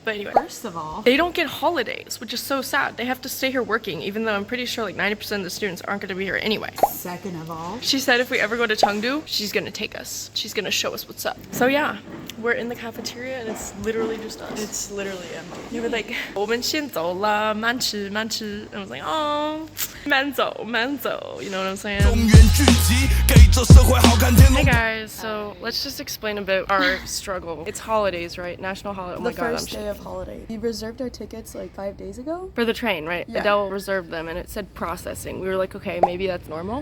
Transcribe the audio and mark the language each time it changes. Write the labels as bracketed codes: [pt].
[en] But anyway, first of all, they don't get holidays, which is so sad. They have to stay here working, even though I'm pretty sure like 90% of the students aren't going to be here anyway. Second of all, she said if we ever go to Chengdu, she's going to take us. She's going to show us what's up. So yeah, we're in the cafeteria and it's literally just us. It's literally empty. They were like, [zh] 我们先走了，慢吃慢吃. [en] And I was like, oh, [zh] 慢走慢走. [en] You know what I'm saying? Hey guys, so let's just explain a bit our struggle. It's holidays, right? National holiday. Oh my god, the first day of holiday. We reserved our tickets like 5 days ago. For the train, right? Yeah. Adele reserved them and it said processing. We were like, okay, maybe that's normal.